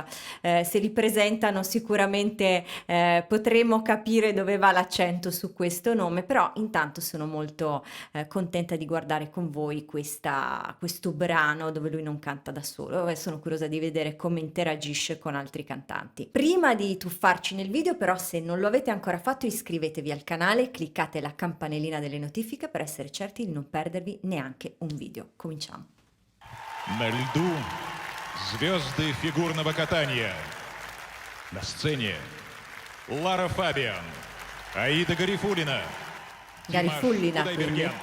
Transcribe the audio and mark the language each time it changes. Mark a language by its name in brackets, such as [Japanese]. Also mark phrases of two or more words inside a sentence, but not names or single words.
[Italian] Se li presentano sicuramente potremo capire dove va l'accento su questo nome, però intanto sono molto contenta di guardare con voi questo brano dove lui non canta da solo e sono curiosa di vedere come interagisce con altri cantanti. Prima di tuffarci nel video, però, se non lo avete ancora fatto, iscrivetevi al canale e cliccate la campanellina delle notifiche per essere certi di non perdervi neanche un video. Cominciamo. [Russian] На льду звезды фигурного катания. На сцене Лара Фабиан, Аида Гарифуллина, Garifullina, Димаш quindi. Кудайберген.